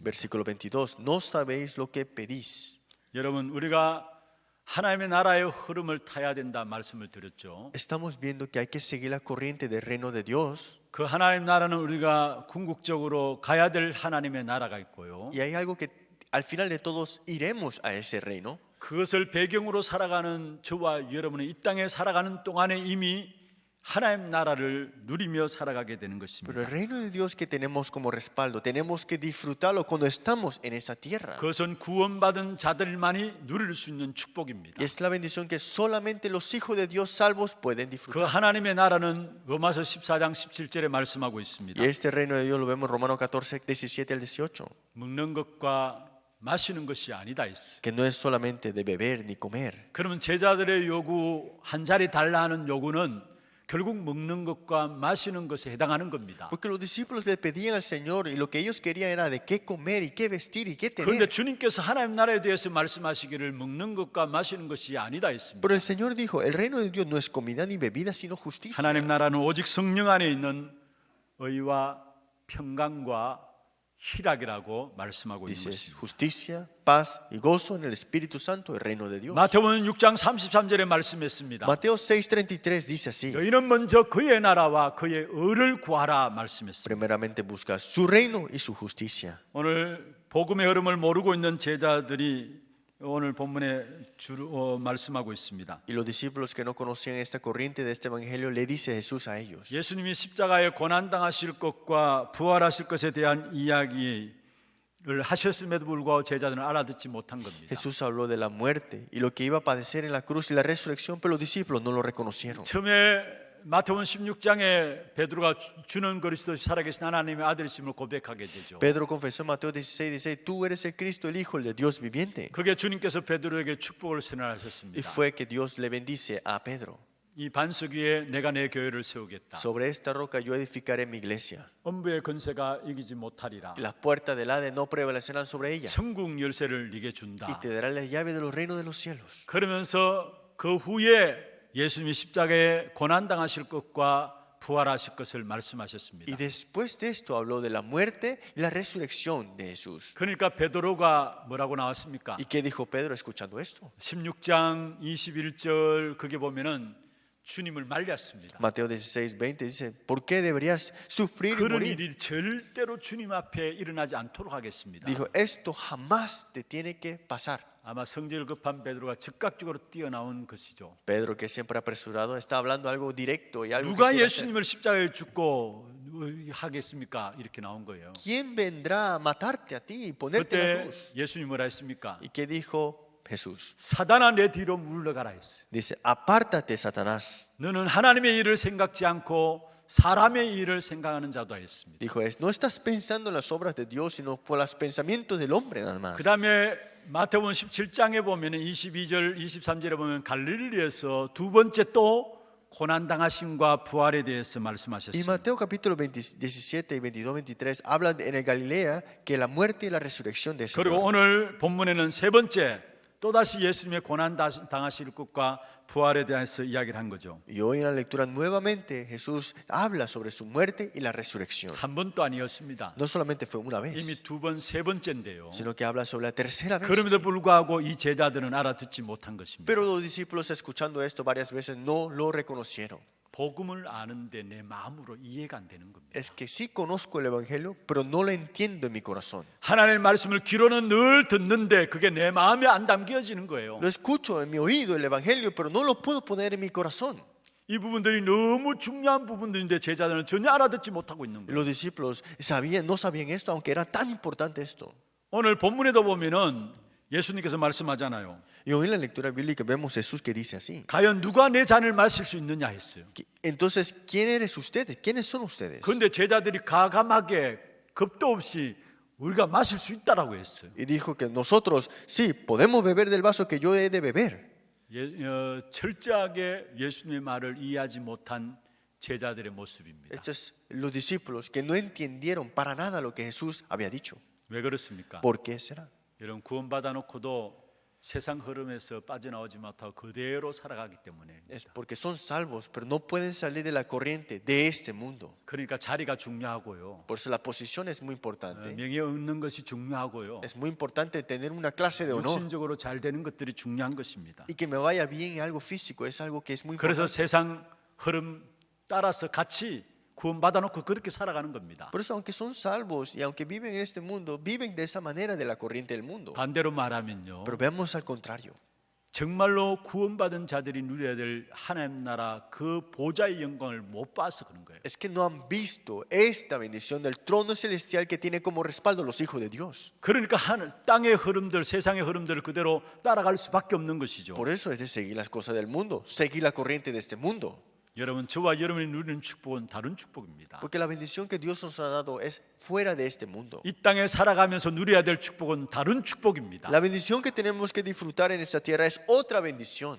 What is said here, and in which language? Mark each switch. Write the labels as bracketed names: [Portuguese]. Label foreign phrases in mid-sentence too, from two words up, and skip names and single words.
[Spanish] Versículo 22. No sabéis lo que pedís. [Korean] 여러분 우리가 하나님의 나라의 흐름을 타야 된다 말씀을 드렸죠. [Spanish] Estamos viendo que hay que seguir la corriente del reino de Dios. [Korean] 그 하나님 나라는 우리가 궁극적으로 가야 될 하나님의 나라가 있고요. [Spanish] Y hay algo que al final de todos iremos a ese reino. [Korean] 그것을 배경으로 살아가는 저와 여러분이 이 땅에 살아가는 동안에 이미 하나님 나라를 누리며 살아가게 되는 [Spanish] Pero [Korean] 것입니다. [Spanish] el reino de Dios que tenemos como respaldo, tenemos que disfrutarlo cuando estamos en esa tierra. [Korean] 그것은 구원받은 자들만이 누릴 수 있는 축복입니다. [Spanish] Y es la bendición que solamente los hijos de Dios salvos pueden [Korean] 그 [Spanish] disfrutar. [Korean] 하나님의 나라는 로마서 14장 17절에 말씀하고 있습니다. [Spanish] Y este reino de Dios lo vemos en Romanos 14, 17 al 18. [Korean] 먹는 것과 마시는 것이 아니다 했어. [Spanish] Que no es solamente de beber ni comer. [Korean] 그러면 제자들의 요구 한 자리 달라 하는 요구는 결국 먹는 것과 마시는 것에 해당하는 겁니다. [Spanish] Porque los discípulos le pedían al Señor y lo que ellos querían era de qué comer y qué vestir y qué [Korean] 그런데 [Spanish] tener. [Korean] 주님께서 하나님 나라에 대해서 말씀하시기를 먹는 것과 마시는 것이 아니다 했습니다. [Spanish] Pero el Señor dijo, el reino de Dios no es comida ni bebida, sino justicia. [Korean] 하나님 나라는 오직 성령 안에 있는 의와 평강과 희락이라고 말씀하고 있는 [Spanish] Dice, [Korean] 것입니다. [Spanish] justicia, paz y gozo en el Espíritu Santo, el reino de Dios. [Korean] 마태복음 6장 33절에 말씀했습니다. [Spanish] Mateo 6:33 dice así. [Korean] 너희는 먼저 그의 나라와 그의 의를 구하라 말씀했습니다. [Spanish] Primeramente busca su reino y su justicia. [Korean] 오늘 복음의 흐름을 모르고 있는 제자들이 오늘 본문에 주로 말씀하고 있습니다. [Spanish] Y los discípulos que no conocían esta corriente de este evangelio le dice Jesús a ellos. [Korean] 예수님이 십자가에 고난당하실 것과 부활하실 것에 대한 이야기를 하셨음에도 불구하고 제자들은 알아듣지 못한 겁니다. [Spanish] Jesús habló de la muerte y lo que iba a padecer en la cruz y la resurrección, pero los discípulos no lo reconocieron. [Korean] 처음에 마태복음 16장에 베드로가 주는 그리스도 살아계신 하나님의 아들이심을 고백하게 되죠. [Spanish] Pedro confesó en Mateo 16:16, tú eres el Cristo, el Hijo de Dios viviente. [Korean] 그게 주님께서 베드로에게 축복을 [Spanish] Y [Korean] 선언하셨습니다. [Spanish] fue que Dios le bendice a Pedro. [Korean] 이 반석 위에 내가 내 교회를 세우겠다. [Spanish] Sobre esta roca yo edificaré mi iglesia. [Korean] 엄부의 권세가 이기지 못하리라. [Spanish] Y las puertas del Hades no prevalecerán sobre ella. [Korean] 천국 열쇠를 네게 [Spanish] Y [Korean] 준다. [Spanish] te dará la llave de los reinos de los cielos. [Korean] 그러면서 그 후에 예수님이 십자가에 고난당하실 것과 부활하실 것을 [Spanish] Y [Korean] 말씀하셨습니다. [Spanish] después de esto habló de la muerte y la resurrección de Jesús. [Korean] 그러니까 베드로가 뭐라고 나왔습니까? [Spanish] ¿Y qué dijo Pedro escuchando esto? [Korean] 16장 21절 그게 보면은 주님을 말렸습니다. [Spanish] Mateo 16:20 dice, ¿por qué deberías sufrir y [Korean] 그런 [Spanish] morir? [Korean] 일이 절대로 주님 앞에 일어나지 않도록 하겠습니다. [Spanish] Dijo, esto jamás te tiene que pasar. [Korean] 아마 성질 급한 베드로가 즉각적으로 뛰어나온 것이죠. [Spanish] Pedro, que siempre apresurado, está hablando algo directo y algo que [Korean] 누가 [Spanish] quiere hacer. [Korean] 예수님을 십자가에 죽고 하겠습니까? 이렇게 나온 거예요. [Spanish] ¿Quién vendrá a matarte a ti y ponerte en la [Korean] 그때 [Spanish] cruz? [Korean] 예수님이 뭐라 했습니까? [Spanish] ¿Y qué dijo Jesús. [Korean] 사단아 내 뒤로 물러가라 했어요. [Spanish] Dice, apártate, Satanás. [Korean] 너는 하나님의 일을 생각지 않고 사람의 일을 생각하는 자다 했습니다. [Spanish] Dijo, no estás pensando en las obras de Dios, sino por los pensamientos del hombre nada más. [Korean] 그 다음에 마태복음 17장에 보면 22절 23절에 보면 갈릴리에서 두 번째 또 고난당하심과 부활에 대해서 [Spanish] Y [Korean] 말씀하셨습니다. [Spanish] Mateo capítulo 17 y 22, 23 hablan en el Galilea que la muerte y la resurrección de ese [Korean] 그리고 오늘 본문에는 세 번째 또다시 예수님의 고난당하실 것과 부활에 대해서 이야기를 한 거죠. [Spanish] Y hoy en la lectura nuevamente Jesús habla sobre su muerte y la resurrección. [Korean] 한 번도 아니었습니다. [Spanish] No solamente fue una [Korean] 이미 [Spanish] vez, [Korean] 두 번, 세 번째인데요. [Spanish] sino que habla sobre la tercera vez. [Korean] 그럼에도 불구하고 이 제자들은 알아듣지 못한 것입니다. [Spanish] Pero los discípulos escuchando esto varias veces no lo reconocieron. [Korean] 복음을 아는데 내 마음으로 이해가 안 되는 겁니다. [Spanish] Es que sí conozco el Evangelio, pero no lo entiendo en mi corazón. [Korean] 하나님의 말씀을 귀로는 늘 듣는데 그게 내 마음에 안 담겨지는 거예요. [Spanish] Lo escucho en mi oído el Evangelio, pero no lo puedo poner en mi corazón. [Korean] 이 부분들이 너무 중요한 부분들인데 제자들은 전혀 알아듣지 못하고 있는 [Spanish] Y [Korean] 거예요. [Spanish] los discípulos no sabían esto, aunque era tan importante esto. [Korean] 오늘 본문에도 보면은 예수님께서 말씀하잖아요. [Spanish] Y hoy en la lectura bíblica vemos Jesús que dice así. [Korean] 과연 누가 내 잔을 마실 수 있느냐 했어요. [Spanish] Entonces, ¿quién eres ustedes? ¿Quiénes son ustedes? [Korean] 그런데 제자들이 가감하게 겁도 없이 우리가 마실 수 있다라고 했어요. [Spanish] Y dijo que nosotros sí podemos beber del vaso que yo he de beber. [Korean] 철저하게 예수님의 말을 이해하지 못한 제자들의 모습입니다. [Spanish] Estos los discípulos que no entendieron para nada lo que Jesús había dicho. [Korean] 왜 그렇습니까? [Spanish] ¿Por qué será? [Korean] 여러분 구원받아 놓고도 세상 흐름에서 빠져나오지 못하고 그대로 살아가기 때문에 [Spanish] Es porque son salvos, pero no pueden salir de la corriente de este mundo. [Korean] 그러니까 자리가 중요하고요. [Spanish] Por eso la posición es muy importante. [Korean] 명예 얻는 것이 중요하고요. [Spanish] Es muy importante tener una clase de honor. [Korean] 육신적으로 잘 되는 것들이 중요한 것입니다. [Spanish] Y que me vaya bien en algo físico es algo que es muy [Korean] 그래서 [Spanish] importante. [Korean] 세상 흐름 따라서 같이 구원받아 놓고 그렇게 살아가는 겁니다. [Spanish] Por eso, aunque son salvos y aunque viven en este mundo, viven de esa manera de la corriente del mundo. [Korean] 반대로 말하면요. [Spanish] Pero veamos al contrario. [Korean] 정말로 구원받은 자들이 누려야 될 하나님 나라 그 보좌의 영광을 못 봐서 그런 거예요. [Spanish] Es que no han visto esta bendición del trono celestial que tiene como respaldo los hijos de Dios. [Korean] 그러니까 땅의 흐름들, 세상의 흐름들을 그대로 따라갈 수밖에 없는 것이죠. [Spanish] Por eso es de seguir las cosas del mundo, seguir la corriente de este mundo. [Korean] 여러분, 저와 여러분이 누리는 축복은 다른 축복입니다. [Spanish] Porque la bendición que Dios nos ha dado es fuera de este mundo. [Korean] 이 땅에 살아가면서 누려야 될 축복은 다른 축복입니다. [Spanish] La bendición que tenemos que disfrutar en esta tierra es otra bendición.